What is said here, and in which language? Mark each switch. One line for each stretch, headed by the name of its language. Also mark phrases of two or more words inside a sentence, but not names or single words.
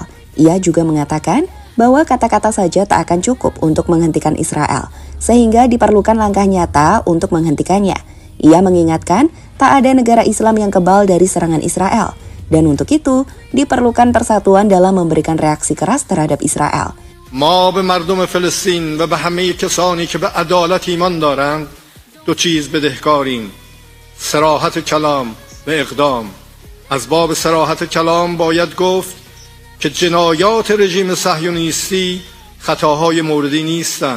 Indonesian: Ia juga mengatakan bahwa kata-kata saja tak akan cukup untuk menghentikan Israel, sehingga diperlukan langkah nyata untuk menghentikannya. Ia mengingatkan tak ada negara Islam yang kebal dari serangan Israel, dan untuk itu diperlukan persatuan dalam memberikan reaksi keras terhadap Israel.
Persian: ما به مردم فلسطین و به همه کسانی که به عدالت ایمان دارند دو چیز بدهکاریم: صراحت کلام و اقدام. از باب صراحت کلام باید گفت که جنایات رژیم صهیونیستی خطاهای موردی نیستند.